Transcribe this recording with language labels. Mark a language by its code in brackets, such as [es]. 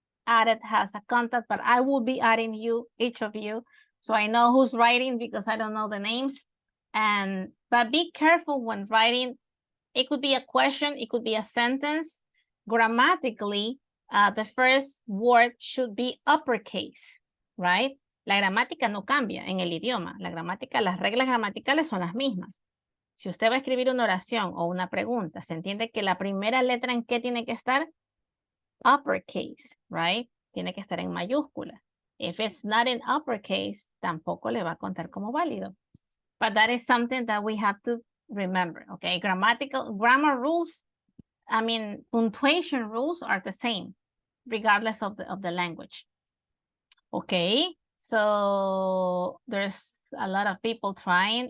[en] added has a contact, but I will be adding you, each of you, so I know who's writing because I don't know the names. But be careful when writing. It could be a question, it could be a sentence. Grammatically, the first word should be uppercase, right? [es] La gramática no cambia en el idioma. La gramática, las reglas gramaticales son las mismas. Si usted va a escribir una oración o una pregunta, se entiende que la primera letra en qué tiene que estar? [en] Uppercase, right? [es] Tiene que estar en mayúscula. [en] If it's not in uppercase, [es] tampoco le va a contar como válido. [en] But that is something that we have to remember, okay? Grammar rules, I mean, punctuation rules are the same, regardless of the language. Okay, so there's a lot of people trying.